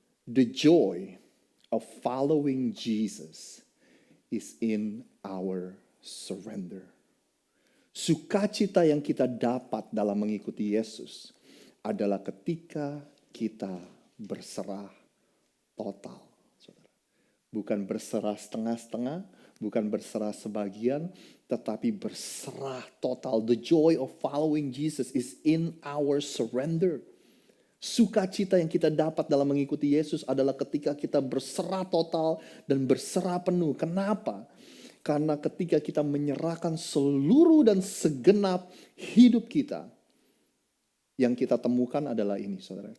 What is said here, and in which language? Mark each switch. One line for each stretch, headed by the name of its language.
English: The joy of following Jesus is in our surrender.
Indonesian: Sukacita yang kita dapat dalam mengikuti Yesus adalah ketika kita berserah total, saudara. Bukan berserah setengah-setengah, bukan berserah sebagian, tetapi berserah total.
English: The joy of following Jesus is in our surrender.
Indonesian: Sukacita yang kita dapat dalam mengikuti Yesus adalah ketika kita berserah total dan berserah penuh. Kenapa? Karena ketika kita menyerahkan seluruh dan segenap hidup kita, yang kita temukan adalah ini, saudara.